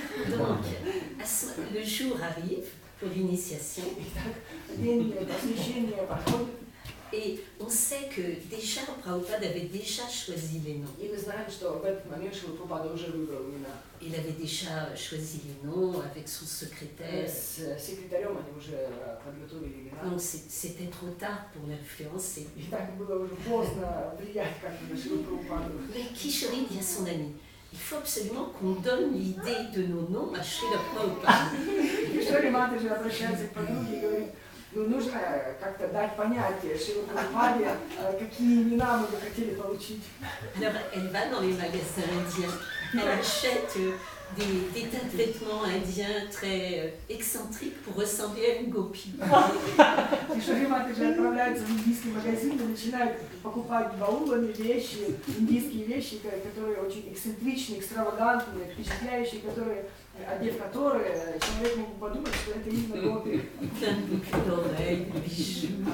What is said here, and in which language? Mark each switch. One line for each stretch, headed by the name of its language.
French: Donc, le jour arrive pour l'initiation.
Russian: День посвящения проходит.
French: Et on sait que déjà Prabhupada avait déjà choisi les noms.
Russian: И мы знаем, что в этот момент Шрила Прабхупада уже выбрал имена.
French: Il avait déjà choisi les noms avec son secrétaire.
Russian: С секретарем они уже подготовили имена.
French: Donc c'était trop tard pour l'influencer.
Russian: И так было уже поздно влиять как-то на Шрилу Прабхупаду.
French: Mais Kishori dit à son ami, il faut absolument qu'on donne l'idée de nos noms à Srila Prabhupada.
Russian: Кишори Матаджи обращается к подруге и говорит, нужно нужно как-то дать понять Шриле Прабхупаде, какие имена мы бы хотели получить.
French: Alors, elle va dans les magasins indiens, elle achète des tas de vêtements indiens très excentriques pour ressembler à une gopi.
Russian: Кишори Матаджи отправляются в индийский магазин и начинают покупать баулами вещи, индийские вещи, которые очень эксцентричные, экстравагантные, впечатляющие, которые, одев которые, человек мог бы подумать, что это именно гопи.
French: Plein de boucles d'oreilles, de bijoux.